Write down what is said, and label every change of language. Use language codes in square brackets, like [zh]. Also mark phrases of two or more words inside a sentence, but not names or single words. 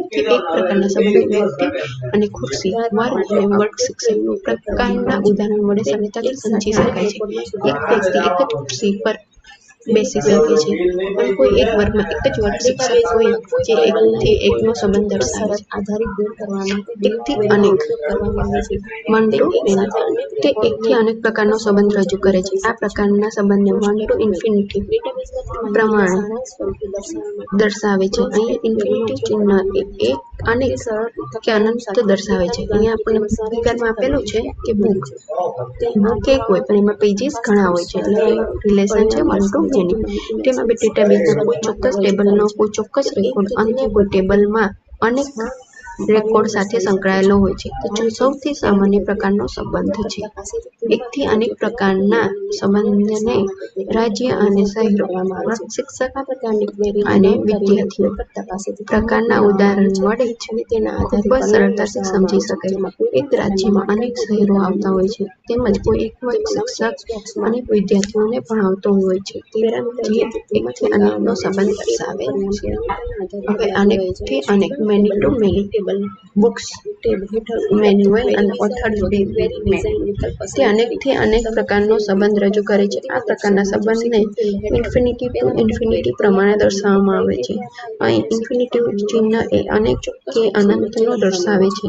[gu] 1 થી 1 પ્રકારના સંબંધો વ્યક્તિ અને ખુરશી, વર્ગ અને વર્ગ શિક્ષક પ્રકારના ઉદાહરણ વડે સરળતાથી સમજી શકાય છે. એક વ્યક્તિ એક જ ખુરશી પર બેસી શકે છે, પણ કોઈ એક વર્ગમાં એક જ વર્ગ શિક્ષક હોય જે 1 થી 1 નો સંબંધ દર્શાવે છે. 1 થી અનેક [en] 1 to many, [gu] તે 1 થી અનેક પ્રકારનો સંબંધ રજૂ કરે છે. આ પ્રકારના સંબંધને [en] 1 to infinity [gu] પ્રમાણે દર્શાવે છે. અહીં ઇન્ફિનિટી ચિહ્ન એ અનેક કે અનંત દર્શાવે છે. અહીંયા આપણને ફિગરમાં આપેલું છે કે બુક એક હોય પણ એમાં પેજીસ ઘણા હોય છે, એટલે રિલેશન છે [en] 1 to many. [gu] તેમાં ડેટાબેઝના કોઈ ચોક્કસ ટેબલનો કોઈ ચોક્કસ રેકોર્ડ અન્ય કોઈ ટેબલમાં અનેક રેકોર્ડ સાથે સંકળાયેલો હોય છે. તે સૌથી સામાન્ય પ્રકારનો સંબંધ છે. 1 થી અનેક પ્રકારના સંબંધને રાજ્ય અને શહેરો, શિક્ષક અને વિદ્યાર્થીઓ પ્રકારના ઉદાહરણ વડે ખૂબ જ સરળતાથી સમજી શકાય. એક રાજ્યમાં અનેક શહેરો આવતા હોય છે, તેમજ કોઈ એક વર્ગ શિક્ષક અનેક વિદ્યાર્થીઓને ભણાવતો હોય છે, જે 1 થી અનેકનો સંબંધ દર્શાવે છે. હવે અનેકથી અનેક [en] many to many [gu] બુક્સ, મેન્યુઅલ અને ઓથર્સ તે અનેકથી અનેક પ્રકારનો સંબંધ રજૂ કરે છે. આ પ્રકારના સંબંધને [en] infinity to infinity [gu] પ્રમાણે દર્શાવવામાં આવે છે. અહીં ઇન્ફિનિટી ચિહ્ન એ અનેક કે અનંતનો દર્શાવે છે.